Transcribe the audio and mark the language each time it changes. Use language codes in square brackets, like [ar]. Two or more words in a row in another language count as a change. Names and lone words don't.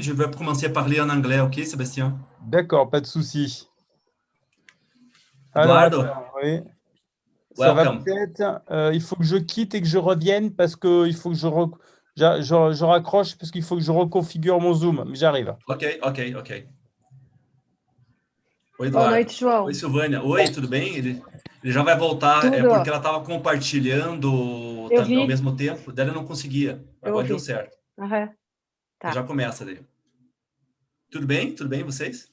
[fr] Je vais commencer à parler en anglais, ok, Sébastien? D'accord, pas de souci. Alors, Eduardo, attends, oui. Ça va welcome. peut-être. Il faut que je quitte et que je revienne parce qu'il faut que je raccroche parce qu'il faut que je reconfigure mon Zoom. Mais j'arrive. [pt] Ok. Oi, Boa Eduardo. noite, João. Oi, Silvânia. Oi, tudo bem? Ele já vai voltar, Tudo. é porque ela estava compartilhando Eu vi. ao mesmo tempo, daí ela não conseguia. Agora deu certo. Uhum. Tá. Já começa daí. Tudo bem? Tudo bem, vocês?